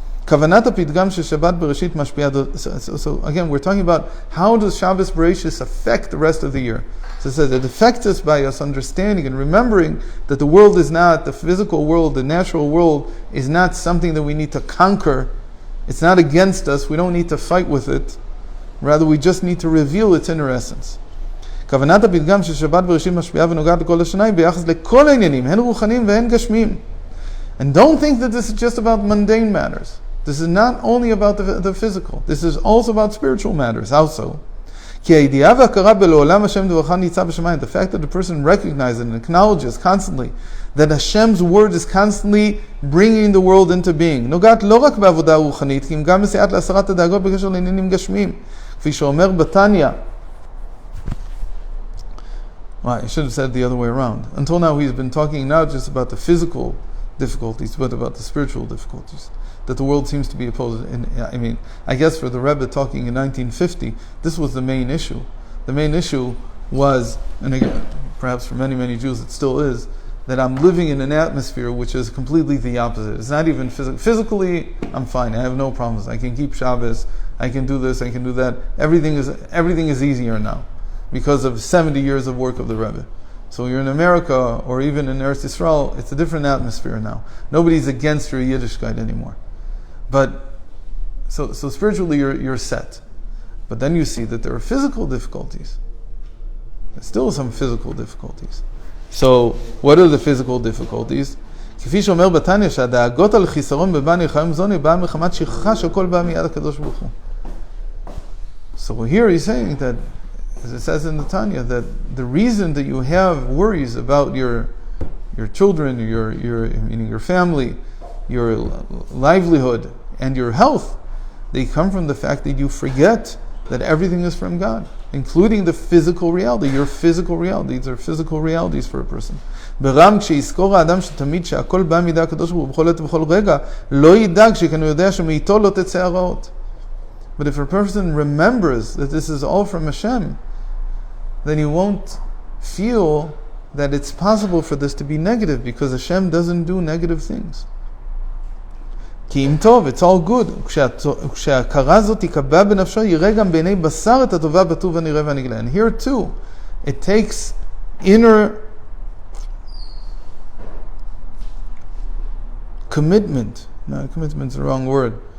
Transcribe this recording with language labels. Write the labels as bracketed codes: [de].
[he] Kavanat hapidgam sheshabbat Bereishit mashpiah. [en] So again, we're talking about how does Shabbos Bereishit affect the rest of the year. So it says it affects us by us understanding and remembering that the world is not, the physical world, the natural world is not something that we need to conquer. It's not against us. We don't need to fight with it. Rather, we just need to reveal its inner essence. [he] כוונת הפתגם של שבת בראשית משפיעה ונוגעת לכל השניים ביחס לכל העניינים, הן רוחניים והן גשמיים. [en] And don't think that this is just about mundane matters. This is not only about the physical. This is also about spiritual matters also. [he] כי הידיעה וההכרה בלעולם השם דברך ניצב בשמיים. [en] The fact that the person recognizes and acknowledges constantly that Hashem's word is constantly bringing the world into being. [he] נוגעת לא רק בעבודה רוחנית, כי אם גם מסייעת להסרת הדאגות בקשר לעניינים גשמיים. כפי שאומר בתניא. [en] Well, I should have said it the other way around. Until now, he's been talking not just about the physical difficulties, but about the spiritual difficulties. That the world seems to be opposed. And I guess for the Rebbe talking in 1950, this was the main issue. The main issue was, and again, perhaps for many, many Jews it still is, that I'm living in an atmosphere which is completely the opposite. It's not even physical. Physically, I'm fine. I have no problems. I can keep Shabbos. I can do this. I can do that. Everything is easier now, because of 70 years of work of the Rebbe. So you're in America, or even in Eretz Yisrael, it's a different atmosphere now. Nobody's against your Yiddishkeit anymore. But, so spiritually you're set. But then you see that there are physical difficulties. There's still some physical difficulties. So, what are the physical difficulties? [he] כפי שאומר בתניא שהדאגות על חיסרון בבני חיים זוני באה מחמת שכחה שהכל בא מיד הקדוש ברוך הוא. [en] So here he's saying that, as it says in the Tanya, that the reason that you have worries about your children, meaning your family, your livelihood, and your health, they come from the fact that you forget that everything is from God, including the physical reality, your physical reality. These are physical realities for a person. [he] ברם כשיזכור האדם שתמיד שהכל בא מידי הקדוש ברוך הוא בכל עת ובכל רגע, לא ידאג שכן הוא יודע שמאיתו לא תצא הרעות. [en] But if a person remembers that this is all from Hashem, then he won't feel that it's possible for this to be negative, because Hashem doesn't do negative things. [he] כי אם טוב, [en] it's all good. [he] כשההכרה הזאת תיקבע בנפשו, יראה גם בעיני בשר את הטובה בטוב הנראה והנגלה. [en] And here too, it takes inner commitment. No, commitment is the wrong word.